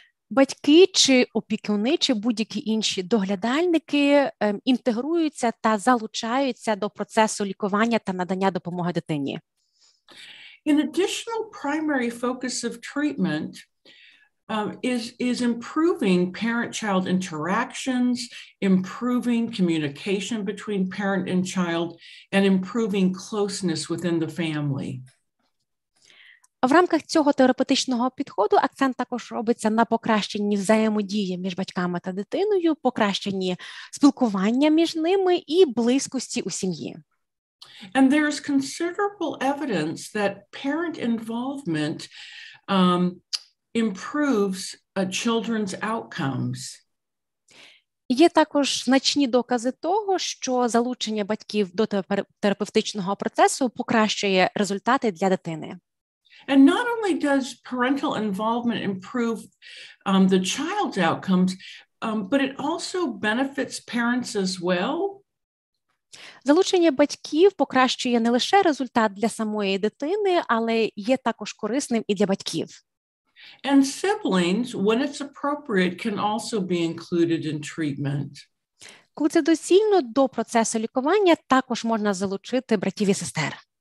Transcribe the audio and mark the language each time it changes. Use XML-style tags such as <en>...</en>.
<uk>Батьки чи опікуни, чи будь-які інші доглядальники інтегруються та залучаються до процесу лікування та надання допомоги дитині.</uk> <en>An additional primary focus of treatment is improving parent-child interactions, improving communication between parent and child, and improving closeness within the family.</en> <uk>В рамках цього терапевтичного підходу акцент також робиться на покращенні взаємодії між батьками та дитиною, покращенні спілкування між ними і близькості у сім'ї.</uk> <en>And there is considerable evidence that parent involvement improves children's outcomes.</en> <uk>Є також значні докази того, що залучення батьків до терапевтичного процесу покращує результати для дитини.</uk> <en>And not only does parental involvement improve the child's outcomes, but it also benefits parents as well.</en> <uk>Залучення батьків покращує не лише результат для самої дитини, але є також корисним і для батьків.</uk> <en>And siblings, when it's appropriate, can also be included in treatment.</en> <uk>Коли це доцільно, до процесу лікування також можна залучити братів і сестер.</uk>